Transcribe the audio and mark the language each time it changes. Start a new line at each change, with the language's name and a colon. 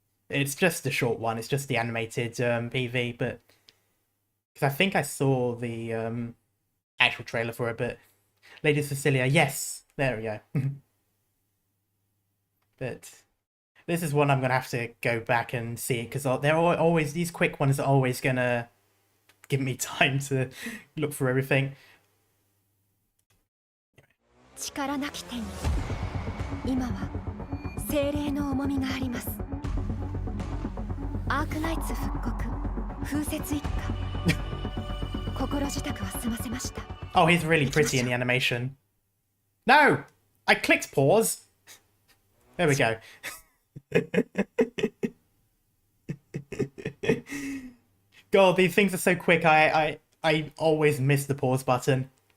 English: It's just a short one, it's just the animated PV, but because I think I saw the actual trailer for it, but Lady Cecilia, yes, there we go. But this is one I'm gonna have to go back and see it because they're always these quick ones are always gonna give me time to look for everything.
Japanese: 力なき手に今は精霊の重みがあります。アークナイツ復刻風雪一家心支度は済ませました。
English: Oh, he's really pretty in the animation. No! I clicked pause! There we go. God, these things are so quick, I always miss the pause button.